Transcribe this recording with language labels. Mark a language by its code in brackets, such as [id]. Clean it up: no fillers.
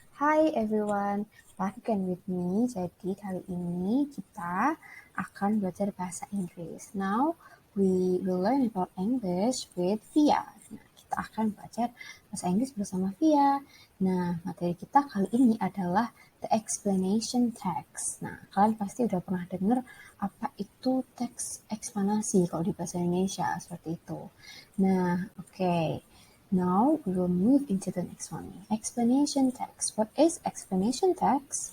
[en] Hi everyone, back again with me. [id] Jadi kali ini kita akan belajar bahasa Inggris. [en] Now, we will learn about English with Via. [id] Nah, kita akan belajar bahasa Inggris bersama Via. Nah, materi kita kali ini adalah the explanation text. Nah, kalian pasti udah pernah dengar apa itu teks eksplanasi kalau di bahasa Indonesia, seperti itu. Nah, oke. [en] Now we will move into the next one. Explanation text. What is explanation text?